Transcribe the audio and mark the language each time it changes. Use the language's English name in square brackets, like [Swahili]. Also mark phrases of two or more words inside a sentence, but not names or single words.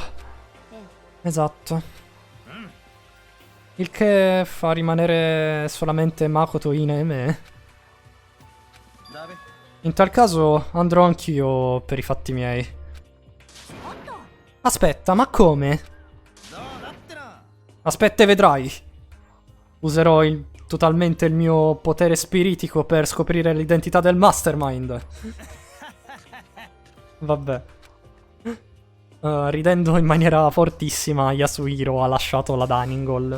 [Italian] Esatto. Il che fa rimanere solamente Makoto, Ine e me. [Japanese] ダメ。 [Italian] In tal caso andrò anch'io per i fatti miei. Aspetta, ma come? [Japanese] どうだってな。 [Italian] Aspetta e vedrai. Userò totalmente il mio potere spiritico per scoprire l'identità del Mastermind. Vabbè. Ridendo in maniera fortissima, Yasuhiro ha lasciato la [English] Dining Hall.